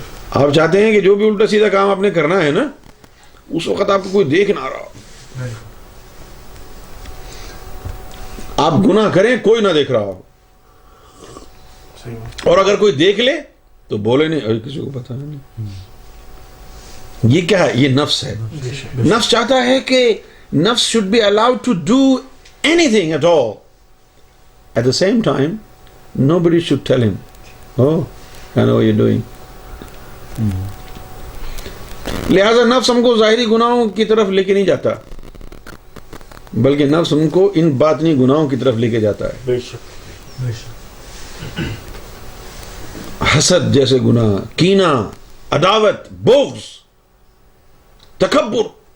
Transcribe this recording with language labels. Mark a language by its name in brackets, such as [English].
[Urdu] آپ چاہتے ہیں کہ جو بھی الٹا سیدھا کام آپ نے کرنا ہے نا اس وقت آپ کو کوئی دیکھ نہ رہا ہو. آپ گناہ کریں کوئی نہ دیکھ رہا ہو، اور اگر کوئی دیکھ لے تو بولے نہیں، کسی کو پتا نہیں. یہ کیا ہے؟ یہ نفس ہے. نفس چاہتا ہے کہ [English] Nafs should be allowed to do anything at all. At the same time, nobody should tell him, oh, I know what you're doing. [Urdu] لہذا نفس ہم کو ظاہری گناہوں کی طرف لے کے نہیں جاتا، بلکہ نفس ہم کو ان باطنی گناہوں کی طرف لے کے جاتا ہے. بے شک. حسد جیسے گناہ، کینہ، عداوت، بغض، تکبر.